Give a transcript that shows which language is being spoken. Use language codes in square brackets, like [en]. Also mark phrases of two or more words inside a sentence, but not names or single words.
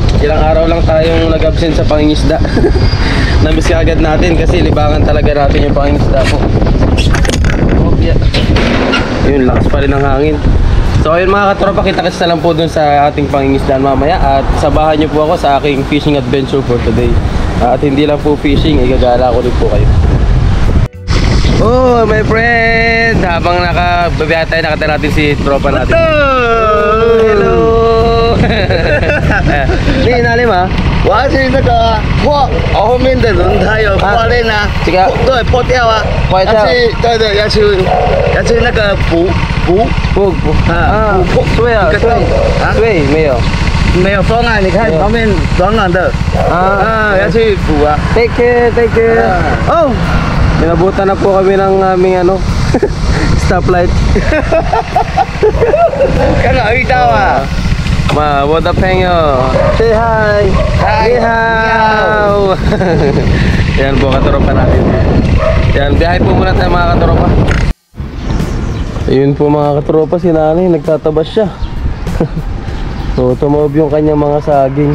[tl] Ilang araw lang tayong nag-absent sa pangingisda. Na-miss ka agad natin kasi libangan talaga natin yung pangingisda po. Ayun, lakas pa rin ng hangin. So ayun mga katropa, kita-kits na lang po dun sa ating pangingisdaan mamaya. At sabahan nyo po ako sa aking [en] fishing adventure for today. [tl] At hindi lang po fishing, igagala ko rin po kayo. [en] Oh my friend, [tl] habang nakababiyahe tayo, nakita natin si tropa natin. [zh] Hello. 你哪里吗？我要去那个破后面的轮胎有破裂啊，这个对破掉啊，破掉要去对要去那个补不对啊，对没有没有风啊，你看旁边软软的要去补啊。 [en] Take care. [tl] Oh, inabutan na po kami ng aming stoplight. [zh] 刚好遇到啊。我的朋友 [en] say hi. [zh] 你好. [tl] Yan po katropa natin. Yan, biyahe po muna tayo mga katropa. Ayun po mga katropa, si nanay nagtatabas siya. So tumawab yung kanyang mga saging.